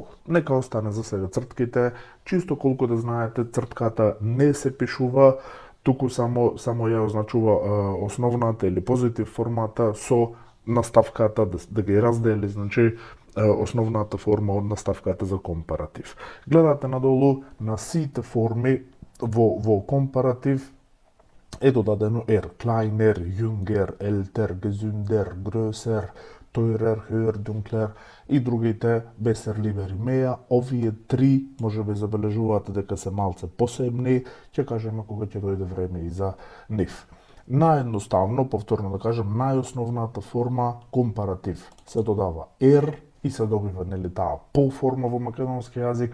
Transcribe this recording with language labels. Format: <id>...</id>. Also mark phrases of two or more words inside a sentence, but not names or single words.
<mk>Нека остане за сега цртките, чисто колку да знаете, цртката не се пишува, туку само ја означува основната или позитив формата со наставката да ги раздели, значи основната форма од наставката за компаратив. Гледате надолу на сите форми во компаратив е додадено R,</mk> <de>kleiner, jünger, älter, gesünder, größer, teurer, höher, dunkler</de> <mk>и другите</mk> <de>besser, lieber, mehr.</de> <mk>Овие три може би забележувате дека се малце посебни, ќе кажеме кога ќе дојде време и за нив. Наједноставно, повторно да кажем, најосновната форма компаратив се додава R и се добива нели таа полформа во македонски јазик.</mk>